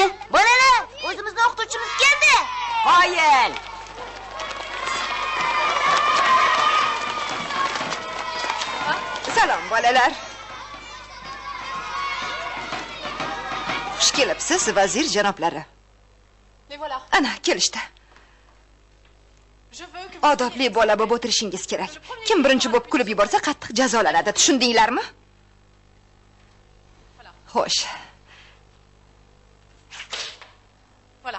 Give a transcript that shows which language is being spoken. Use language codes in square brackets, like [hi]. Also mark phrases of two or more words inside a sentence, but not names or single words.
[uz] Bolalar, o'zimizning o'qituvchimiz keldi. Qoyil! Salom bolalar. Xush kelibsiz, vazir janoblari. [fr] Les voilà. [uz] Ana, kelishdi. [fr] Je veux que vous... [uz] Odobli bola bo'lib o'tirishingiz kerak. Kim birinchi bo'lib kulib yuborsa, qattiq jazolanadi. Tushundinglarmi? Xo'sh. [fr] Voilà.